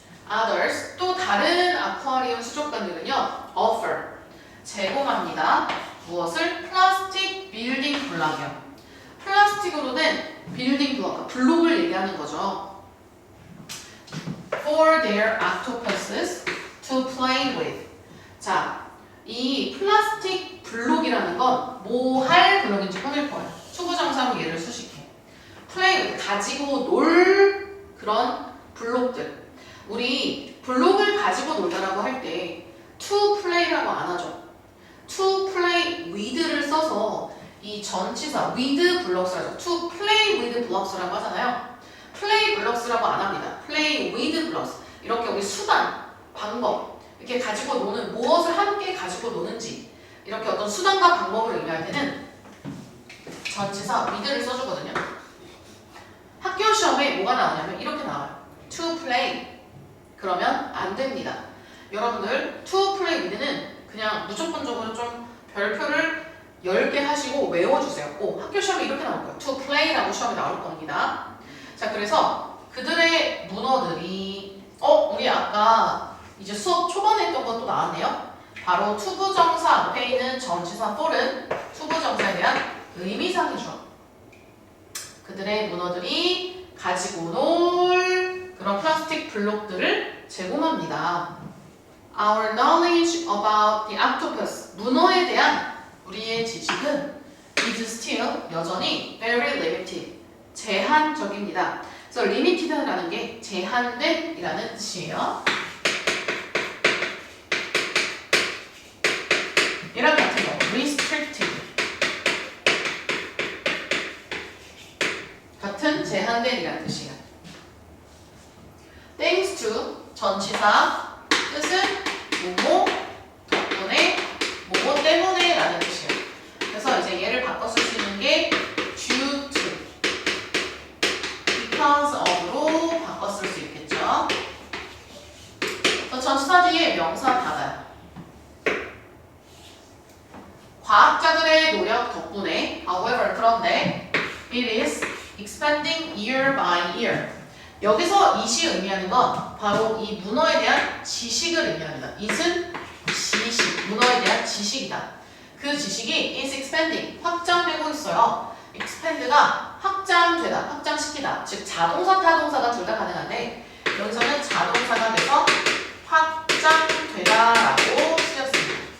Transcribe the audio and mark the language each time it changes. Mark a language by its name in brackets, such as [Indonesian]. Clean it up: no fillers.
[English] Others, [Korean] 또 다른 아쿠아리움 수족관들은요 [English] offer, [Korean] 제공합니다. 무엇을? 플라스틱 빌딩 블록이요. 플라스틱으로 된 빌딩 블록, 블록을 얘기하는 거죠. [English] For their octopuses to play with. [Korean] 자, 이 플라스틱 블록이라는 건 뭐 할 블록인지 꾸밀 거예요. 투부정사로 얘를 수식해. play with, 가지고 놀 그런 블록들. 우리 블록을 가지고 놀다라고 할 때 to play라고 안 하죠. to play with를 써서 이 전치사 with blocks라고 [English] to play with blocks [Korean] 라고 하잖아요. [English] play blocks [Korean] 라고 안 합니다. [English] play with blocks. [Korean] 이렇게 우리 수단, 방법 이렇게 가지고 노는 무엇을 함께 가지고 노는지 이렇게 어떤 수단과 방법을 의미할 때는 전치사 with를 써주거든요. 학교 시험에 뭐가 나오냐면 이렇게 나와요. [English] to play. [Korean] 그러면 안 됩니다. 여러분들 [English] to play with [Korean] 는 그냥 무조건적으로 좀 별표를 10개 하시고 외워주세요. 꼭 학교 시험에 이렇게 나올 거예요. [English] to play [Korean] 라고 시험에 나올 겁니다. 자, 그래서 그들의 문어들이 우리 아까 이제 수업 초반에 했던 것도 나왔네요. 바로 투부정사 앞에 있는 전치사 for은 투부정사에 대한 의미상이죠. 그들의 문어들이 가지고 놀 그런 플라스틱 블록들을 제공합니다. [English] Our knowledge about the octopus, [Korean] 문어에 대한 우리의 지식은 [English] is still, [Korean] 여전히 [English] very limited, [Korean] 제한적입니다. 그래서 limited라는 게 제한된 이라는 뜻이에요. 이랑 같은 거, restricted. 같은 제한된 이라는 뜻이에요. [English] Thanks to, [Korean] 전치사, 뜻은 뭐뭐, 덕분에, 뭐뭐 때문에 라는 뜻이에요. 그래서 이제 얘를 바꿔 쓸 수 있는 게 [English] due to, because of [Korean] 로 바꿔 쓸 수 있겠죠. 그래서 전치사 뒤에 명사 받아요. 과학자들의 노력 덕분에, [English] however, [Korean] 그런데 [English] it is expanding year by year. [Korean] 여기서 it이 의미하는 건 바로 이 문어에 대한 지식을 의미합니다. it은 지식, 문어에 대한 지식이다. 그 지식이 [English] is expanding, [Korean] 확장되고 있어요. expand가 확장되다, 확장시키다. 즉 자동사, 타동사가 둘 다 가능한데 여기서는 자동사가 돼서 확장되다라고 쓰였습니다.